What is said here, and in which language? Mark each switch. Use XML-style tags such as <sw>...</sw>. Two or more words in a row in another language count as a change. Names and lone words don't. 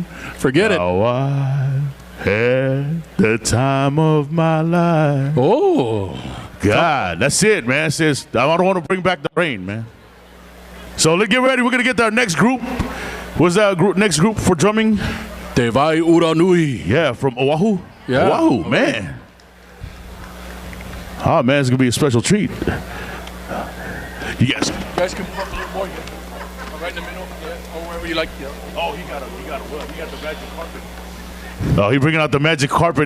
<en>forget it. Oh, I had the time of my life. Oh. God, that's it, man. It says, I don't want to bring back the rain, man. So let's get ready. We're going to get our next group. What's that next group for drumming? Te vai ura nui. Yeah, from Oahu. Yeah. Oahu, man. Oh, man, it's going to be a special treat. You guys. You guys can put a little more here. Right in the middle, yeah, or wherever you like. Yeah. Oh, he got the magic carpet. Oh, he's bringing out the magic carpet.</en>